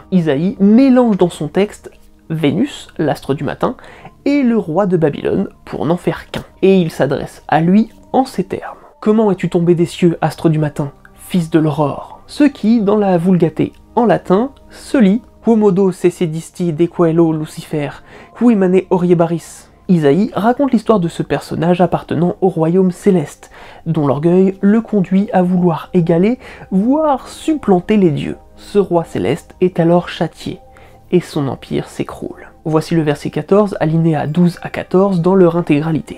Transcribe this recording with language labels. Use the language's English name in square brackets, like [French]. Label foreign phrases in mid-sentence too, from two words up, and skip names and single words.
[French] Isaïe mélange dans son texte Vénus, l'astre du matin, et le roi de Babylone pour n'en faire qu'un. Et il s'adresse à lui en ces termes. « Comment es-tu tombé des cieux, astre du matin, fils de l'aurore ?» Ce qui, dans la Vulgate en latin, se lit [Latin] Quomodo sedisti de coelo Lucifer, qui mane oriebaris. [French] Isaïe raconte l'histoire de ce personnage appartenant au royaume céleste, dont l'orgueil le conduit à vouloir égaler, voire supplanter les dieux. Ce roi céleste est alors châtié, et son empire s'écroule. Voici le verset 14, alinéa 12 à 14 dans leur intégralité.